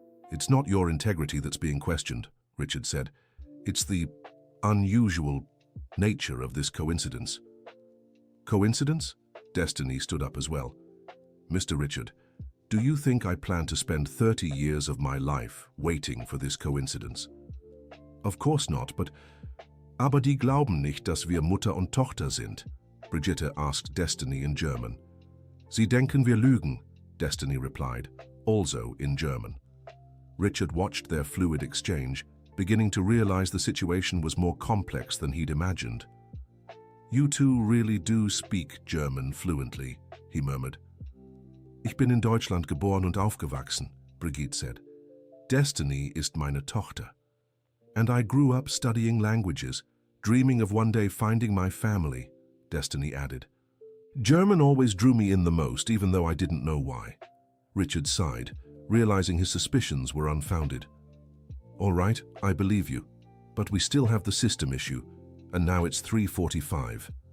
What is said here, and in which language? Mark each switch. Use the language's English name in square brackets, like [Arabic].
[English] It's not your integrity that's being questioned, Richard said. It's the unusual nature of this coincidence. Coincidence? Destiny stood up as well. Mr. Richard, do you think I plan to spend 30 years of my life waiting for this coincidence? Of course not, but [German] aber die glauben nicht, dass wir Mutter und Tochter sind, [English] Brigitte asked Destiny in German. [German] Sie denken wir lügen, [English] Destiny replied, also in German. Richard watched their fluid exchange, beginning to realize the situation was more complex than he'd imagined. You two really do speak German fluently, he murmured. [German] Ich bin in Deutschland geboren und aufgewachsen, [English] Brigitte said. [German] Destiny ist meine Tochter. [English] And I grew up studying languages, dreaming of one day finding my family, Destiny added. German always drew me in the most, even though I didn't know why. Richard sighed, realizing his suspicions were unfounded. All right, I believe you, but we still have the system issue, and now it's 3:45.